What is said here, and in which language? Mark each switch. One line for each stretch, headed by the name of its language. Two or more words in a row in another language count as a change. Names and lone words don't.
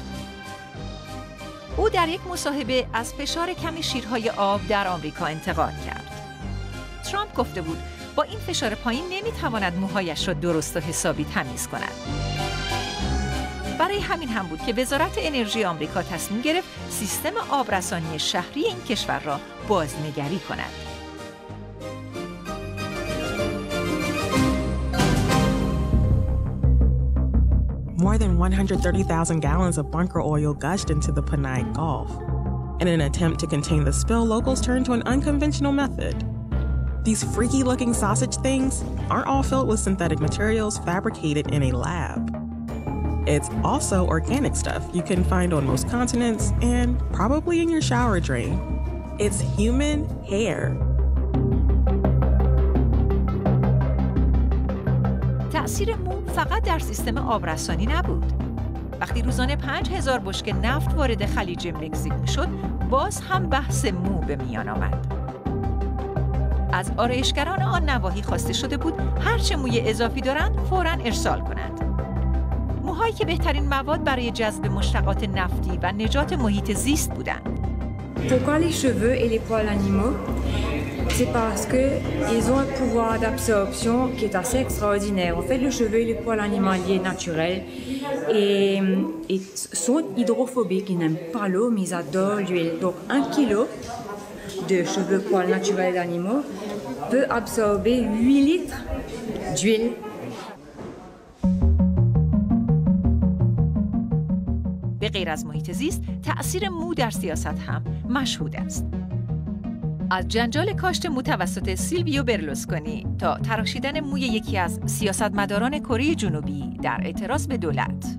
Persian: او در یک مصاحبه از فشار کم شیرهای آب در آمریکا انتقاد کرد. ترامپ گفته بود با این فشار پایین نمیتواند موهایش را درست و حسابی تمیز کند. برای همین هم بود که وزارت انرژی آمریکا تصمیم گرفت سیستم آبرسانی شهری این کشور را بازنگری کند.
English: More than 130,000 gallons of bunker oil gushed into the Panay Gulf. In an attempt to contain the spill, locals turned to an unconventional method. These freaky-looking sausage things aren't all filled with synthetic materials fabricated in a lab. It's also organic stuff you can find on most continents and probably in your shower drain. It's human hair.
Persian: تأثیر مو فقط در سیستم آبرسانی نبود. وقتی روزانه 5,000 بشکه نفت وارد خلیج مکزیک میشد، باز هم بحث مو به میان آمد. از آرایشگران آن نواحی خواسته شده بود هرچه موی اضافی دارند فوراً ارسال کنند. موهایی که بهترین مواد برای جذب مشتقات نفتی و نجات محیط زیست بودند.
French: Pourquoi les cheveux et les poils animaux? C'est parce qu'ils ont un pouvoir d'absorption qui est assez extraordinaire. En fait, le cheveu et les poils animaliers naturels et sont hydrophobiques. Ils n'aiment pas l'eau, mais ils adorent l'huile. Donc, 1 kilo de cheveux poils naturels d'animaux peut absorber 8 litres d'huile.
Persian: به به غیر از محیط زیست، تأثیر مو در سیاست هم مشهود است. از جنجال کاشت مو توسط سیلویو برلوسکونی تا تراشیدن موی یکی از سیاستمداران کره جنوبی در اعتراض به دولت.